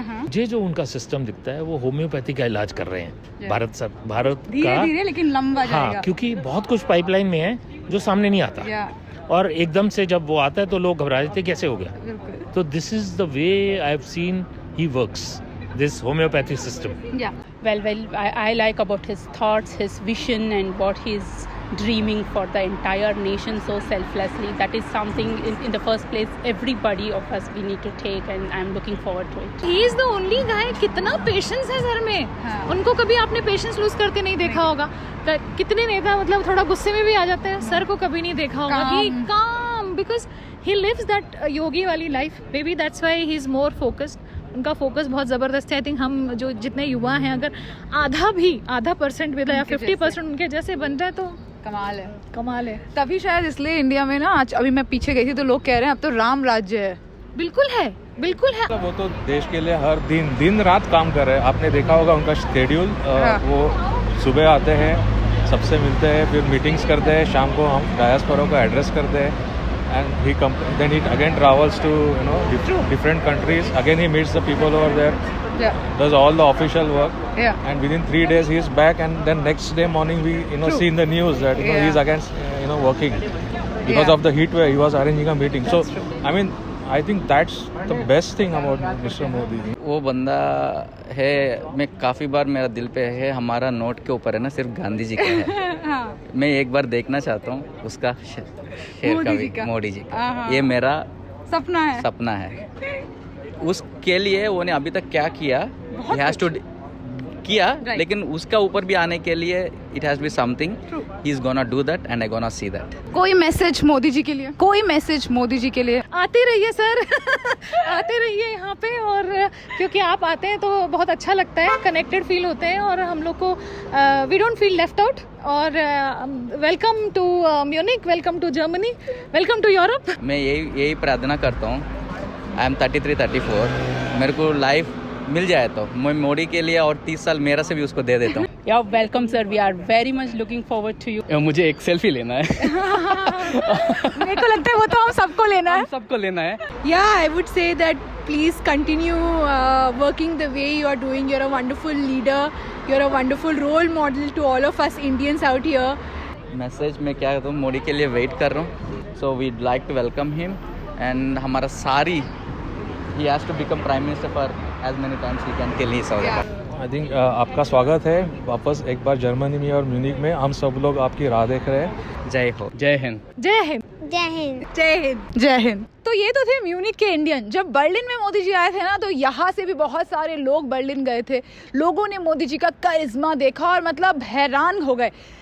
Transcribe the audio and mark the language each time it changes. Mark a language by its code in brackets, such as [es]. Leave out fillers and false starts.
[hi] मुझे जो उनका सिस्टम दिखता है वो होम्योपैथी का इलाज कर रहे हैं. भारत का धीरे लेकिन लंबा जाएगा. हाँ, क्योंकि बहुत कुछ पाइपलाइन में है जो सामने नहीं आता. और एकदम से जब वो आता है तो लोग घबरा जाते, कैसे हो गया. तो this is the way I have seen he works, this homeopathy system. [en] Well, I like about his thoughts, his vision, and what he's dreaming for the entire nation so selflessly. That is something in the first place everybody of us we need to take, and I'm looking forward to it. He is the only guy. कितना patience है sir में. [hi] उनको कभी आपने patience lose करते नहीं देखा होगा. कितने नेता मतलब थोड़ा गुस्से में भी आ जाते हैं, सर को कभी नहीं देखा होगा. [en] He calm because he lives that yogi वाली life. Maybe that's why he is more focused. [hi] उनका फोकस बहुत ज़बरदस्त है. आई थिंक हम जो जितने युवा हैं, अगर आधा % भी या 50% उनके जैसे बन जाए तो कमाल है. तभी शायद इसलिए इंडिया में ना, आज अभी मैं पीछे गई थी तो लोग कह रहे हैं अब तो राम राज्य है. बिल्कुल है. वो तो देश के लिए हर दिन रात काम कर रहे हैं. आपने देखा होगा उनका शेड्यूल. वो सुबह आते हैं, सबसे मिलते हैं, फिर मीटिंग्स करते हैं, शाम को हम डायस्पोरा को एड्रेस करते हैं. [en] And then he again travels to different countries. Again he meets the people over there. Does all the official work. And within 3 days he is back. And then next day morning we see in the news that he is again working because of the heat wave. He was arranging a meeting. So I mean, I think that's the best thing about Mr. Modi. [hi] वो बंदा है, मैं काफ़ी बार मेरा दिल पे है. हमारा नोट के ऊपर है ना, सिर्फ गांधी जी का है. मैं एक बार देखना चाहता हूँ उसका शेर का, मोदी जी का. ये मेरा सपना है. उसके लिए वो ने अभी तक क्या किया, he has to किया, लेकिन उसका ऊपर भी आने के लिए it has to be something. [en] He is gonna do that and I gonna see that. [hi] कोई मैसेज मोदी जी के लिए. आते रहिए सर. आते रहिए यहाँ पे. और क्योंकि आप आते हैं तो बहुत अच्छा लगता है, कनेक्टेड फील होते हैं. [en] और हम लोग को we don't feel left out. और welcome to Munich, welcome to Germany, welcome to Europe. [hi] मैं यही प्रार्थना करता हूँ. I am 33-34. मेरे को लाइफ मिल जाए तो मैं मोदी के लिए और 30 साल मेरा से भी उसको दे देता हूँ. [en] Yeah, welcome sir. We are very much looking forward to you. [hi] मुझे एक सेल्फी लेना है. मेरे को लगता है वो तो हम सबको लेना है. [en] Yeah, I would say that please continue working the way you are doing. You're a wonderful leader. You're a wonderful role model to all of us Indians out here. [hi] Message में क्या कहता हूँ, मोदी के लिए वेट कर रहा हूँ. [en] So we'd like to welcome him and हमारा सारी he has to become prime minister for as many times he can till he saw that. [hi] I think आपका स्वागत है वापस एक बार जर्मनी में और म्यूनिक में. हम सब लोग आपकी राह देख रहे हैं. जय हो. जय हिंद. जय हिंद. जय हिंद. जय हिंद. जय हिंद. तो ये तो थे म्यूनिक के इंडियन. जब बर्लिन में मोदी जी आए थे ना, तो यहाँ से भी बहुत सारे लोग बर्लिन गए थे. लोगों ने मोदी जी का करिश्मा देखा और मतलब हैरान हो गए.